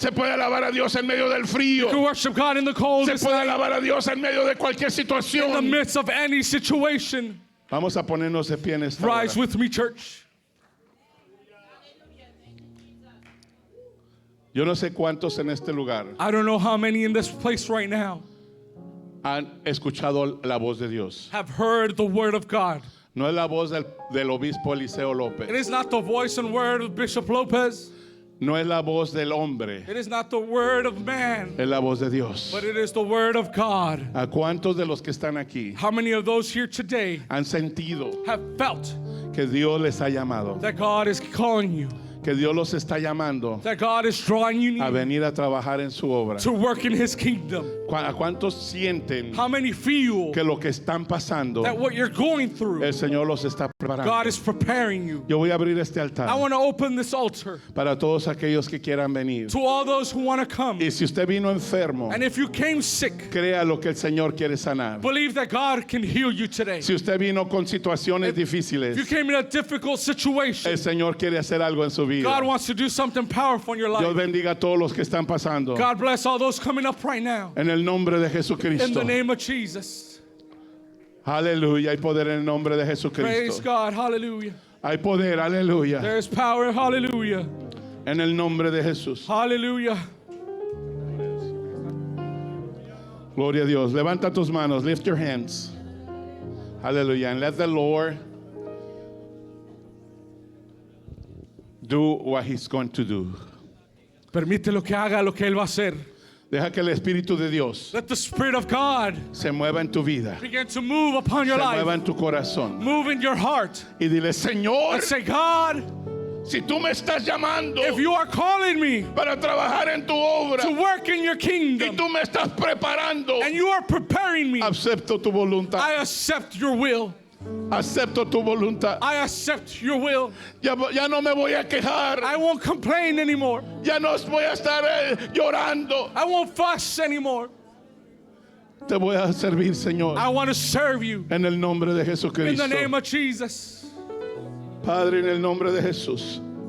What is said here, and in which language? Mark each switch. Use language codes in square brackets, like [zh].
[es] se puede alabar a Dios en medio del [en] You can [es] frío, [en] worship God in the cold. [es] se [en] In [es] puede alabar a Dios en medio de cualquier [en] the [es] situación. [en] midst of any situation. [es] Vamos a ponernos de pie en esta [en] Rise [es] hora. [en] with me, church. [es] Yo no sé cuántos en este lugar [en] I don't know how many in this place right now [es] han escuchado la voz de Dios. [en] have heard the word of God. [es] No es la voz del obispo Eliseo [en] It [es] López. [en] is not the voice and word of Bishop Lopez. [es] No es la voz del hombre. [en] It is not the word of man, [es] Es la voz de Dios. [en] but it is the word of God. [es] ¿A cuántos de los que están aquí [en] How many of those here today [es] han sentido [en] have felt [es] que Dios les ha llamado? [en] that God is calling you, [es] Que Dios los está llamando [en] that God is drawing you [es] a [en] near [es] venir a trabajar en su obra. [en] to work in His kingdom? [es] ¿A cuántos sienten [en] How many feel [es] que lo que están pasando, [en] that what you're going through, [es] el Señor los está [en] God [es] preparando? [en] is preparing you? [es] Yo voy a abrir este [en] I [es] altar [en] want to open this altar [es] para todos aquellos que quieran venir. [en] to all those who want to come. [es] Y si usted vino enfermo, [en] And if you came sick, [es] crea lo que el Señor quiere sanar. [en] believe that God can heal you today. [es] Si usted vino con situaciones [en] If you [es] difíciles, [en] came in a difficult situation, [es] el Señor quiere hacer algo en su vida. [en] God wants to do something powerful in your [es] Dios [en] life. [es] bendiga a todos los que están pasando. [en] God bless all those coming up right now. [es] En el nombre de [en] In [es] Jesucristo. [en] the name of Jesus. [es] Aleluya. Hay poder en el nombre de [en] Praise [es] Jesucristo. [en] God. Hallelujah. [es] Hay poder. Aleluya. [en] There is power. Hallelujah. [es] En el nombre de Jesús. [en] Hallelujah. [es] Gloria a Dios. Levanta tus manos. [en] Lift your hands. [es] Aleluya. [en] And let the Lord do what He's going to do. [es] Permítelo que haga lo que Él va a hacer. Deja que el Espíritu de Dios [en] Let the Spirit of God [es] se mueva en tu vida. [en] begin to move upon [es] Se [en] your [es] mueva [en] life. [es] en tu corazón. [en] Move in your heart. [es] Y dile, Señor, [en] And say, God, [es] si tú me estás llamando [en] if you are calling me [es] para trabajar en tu obra [en] to work in your [es] y [en] kingdom [es] tú me estás preparando, [en] and you are preparing me, [es] acepto tu voluntad. [en] I accept your will. [es] Acepto tu voluntad. [en] I accept your will. [es] Ya no me voy a quejar. [en] I won't complain anymore. [es] Ya no voy a estar llorando. [en] I won't fuss anymore. [es] Te voy a servir, Señor. [en] I want to serve you [es] En el nombre de [en] in the [es] Jesucristo. [en] name of Jesus. [es] Padre, en el nombre de Jesús.